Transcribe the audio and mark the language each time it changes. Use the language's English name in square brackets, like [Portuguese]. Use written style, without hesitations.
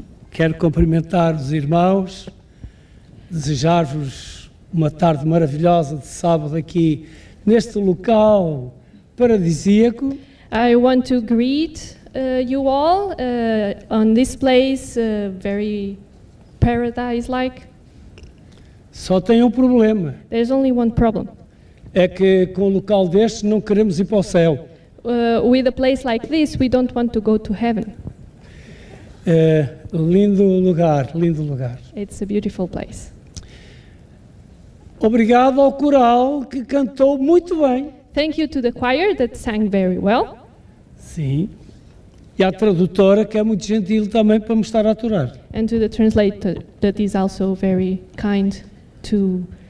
[Portuguese] Quero cumprimentar os irmãos, desejar-vos uma tarde maravilhosa de sábado aqui neste local paradisíaco. [English] I want to greet you all on this place, very paradise-like. [Portuguese] Só tem um problema. [English] There's only one problem. [Portuguese] É que com um local deste não queremos ir para o céu. [English] With a place like this, we don't want to go to heaven. [Portuguese] Lindo lugar, lindo lugar. [English] It's a beautiful place. [Portuguese] Obrigado ao coral que cantou muito bem. [English] Thank you to the choir that sang very well. [Portuguese] Sim. E à tradutora que é muito gentil também para me estar a aturar. [English] And to the translator that is also very kind to...